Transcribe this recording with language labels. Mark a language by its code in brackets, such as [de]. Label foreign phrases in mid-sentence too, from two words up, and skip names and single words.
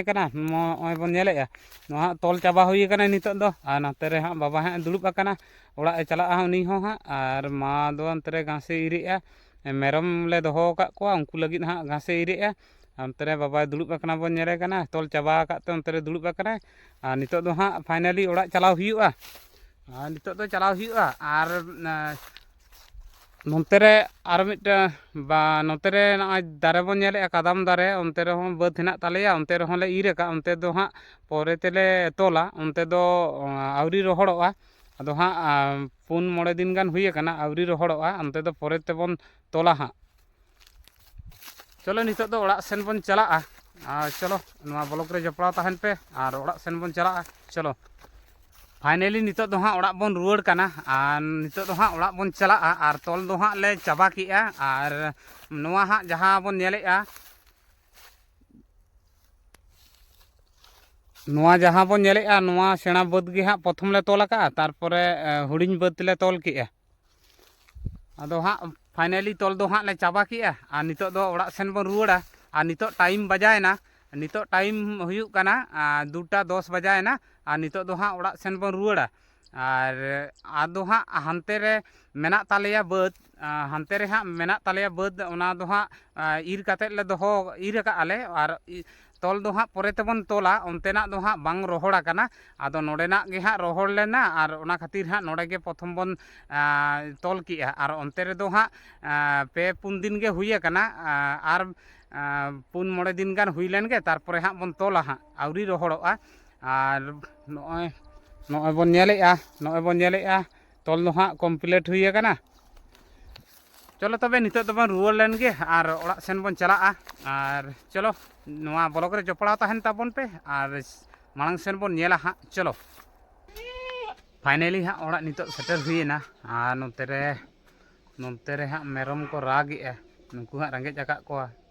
[unr] कना नॉय बन नेलेया नोआ तोल चाबा हुई कना नितो दो आ नते रे हाँ बाबा हाँ दुलुब आकना ओड़ा चला उनी हो हाँ आर मा दो अंते रे घासे इरेया मेरम ले दोहो का कोआ उनकु लगिद हाँ घासे इरेया अंते रे बाबा दुलुब आकना बन नेले कना तोल चाबा आकाते अंते रे दुलुब आकना आ नितो दो हाँ फाइनली ओड़ा चलाव हुयुआ नितो दो चलाव हुयुआ आर नोते रे आर मिट बा नोते रे नॉय दारे बन नेले कादाम दारे अंते रे हों बद हेना तालेया अंते रे हों ले इर का अंते दो हाँ पोरे तेले तोला अंते दो आवरी रोहड़ोआ अदो हाँ 4-5 दिन गान हुई कना आवरी रोहड़ोआ अंते दो पोरे तेबन तोला हाँ चलो नितो दो ओड़ा सेन बन चला चलो नवा ब्लॉग रे जपड़ा तहन पे और ओड़ा सेन बन चला चलो फाइनली नितो दो हाँ ओड़ा बन रुआड़ कना और नितो दो हाँ ओड़ा बन चला और तोल दो हाँ ले चाबा किया और नवा हाँ जहाँ बन नेलेया नवा जहाँ बन नेलेया नवा सेना बद गे हाँ प्रथम ले तोल का तारपरे हुडिंग बद ले तोल किया अदो हाँ फाइनली तोल दो हाँ ले चाबा किया और नितो दो ओड़ा सेन बन रुआड़ा और नितो टाइम बजायना नितो टाइम हुयुक कना 2:10 बजायना और नितो दो हाँ ओड़ा सेन बन रुआड़ा और आदो हाँ हानते रे मेना तालेया बद हानते रे हाँ मेना तालेया बद ओना दो हाँ इर काते ले दोहो इर का आले और तोल दो हाँ पोरे तेबन तोला ओनतेना दो हाँ बांग रोहड़ा कना आदो नोडेना गे हाँ रोहड़ लेना और ओना खातिर हाँ नोडे गे प्रथम बन तोल किया और ओनते रे दो हाँ 2-4 दिन गे हुई कना और 4-5 दिन गान हुई लेन गे तारपरे हाँ बन तोला हाँ आवरी रोहड़ोआ और नॉय बन नेलेया तोल दो हाँ कमप्लीट हुई कना चलो तबे नितो दो बन रुआड़ लेन गे और ओड़ा सेन बन चला और चलो नवा ब्लॉग रे जपड़ा तहन ताबन पे और मांग सेन बन नेला हाँ चलो फाइनली हाँ ओड़ा नितो सेटर हुईना और नोते रे हाँ मेरम को रागेआ नुकु हाँ रंगे आका कोआ